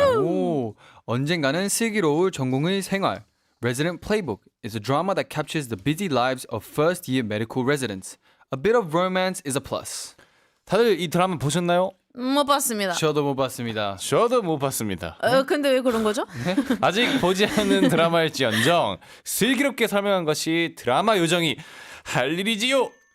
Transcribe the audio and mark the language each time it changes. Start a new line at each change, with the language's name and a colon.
Korean: 오, 언젠가는 슬기로울 전공의 생활.
English: Resident Playbook is a drama that captures the busy lives of first-year medical residents. A bit of romance is a plus.
Korean: 다들 이 드라마 보셨나요? 못 봤습니다. 저도 못 봤습니다. 저도 못 봤습니다. 근데 왜 그런 거죠? 아직 보지 않은 드라마일지언정 슬기롭게 설명한 것이 드라마 요정이 할 일이지요.